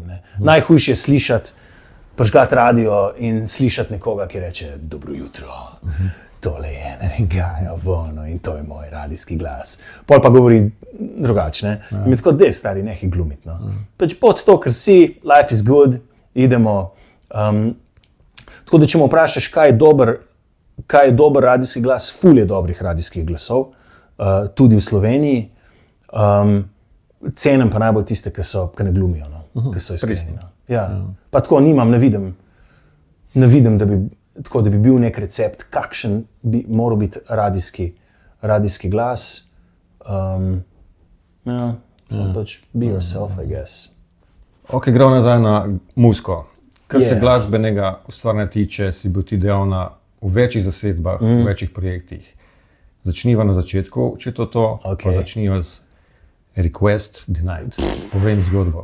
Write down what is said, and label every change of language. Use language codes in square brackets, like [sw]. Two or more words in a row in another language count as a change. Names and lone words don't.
[sl] Ne. Najhujše je slišati, prižgati radio in slišati nekoga, ki reče, dobro jutro, tole je, ne vem kaj, in to je moj radijski glas. Pol pa govori drugačne. Ja. In mi tako, dej stari, nekaj glumiti. No. Pač pod to, ker si, [en] life is good, idemo. [sl] Tako da, če me vprašaš, kaj je dober radijski glas, ful je dobrih radijskih glasov, tudi v Sloveniji. Cenim pa najbolj tiste, ki ne glumijo, ki so iskreni. Ja. Pa tako nimam, ne vidim, da bi bil nek recept, kakšen bi moral biti radijski glas. [en] Pač be yourself, I guess. [sl] Ok, gremo nazaj na muziko. Kar se glasbenega ustvarjanja tiče, si bil ti dejavna v večjih zasedbah, v večjih projektih. Začniva na začetku, če to, pa začniva z Request Denied. Povem zgodbo.